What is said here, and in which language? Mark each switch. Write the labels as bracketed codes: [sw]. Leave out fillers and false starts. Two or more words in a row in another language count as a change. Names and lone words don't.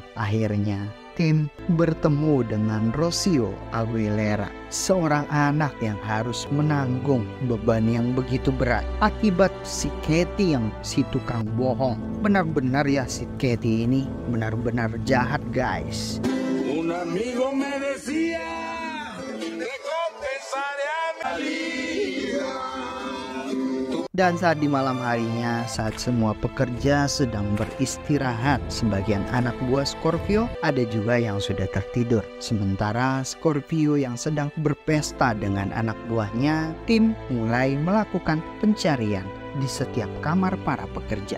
[id] Akhirnya Tim bertemu dengan Rocio Aguilera, seorang anak yang harus menanggung beban yang begitu berat akibat si Katie yang si tukang bohong. Benar-benar ya si Katie ini benar-benar jahat guys. [es] Un amigo me decía, recompensaré a mi vida. [id] Dan saat di malam harinya, saat semua pekerja sedang beristirahat, sebagian anak buah Scorpio ada juga yang sudah tertidur. Sementara Scorpio yang sedang berpesta dengan anak buahnya, Tim mulai melakukan pencarian di setiap kamar para pekerja.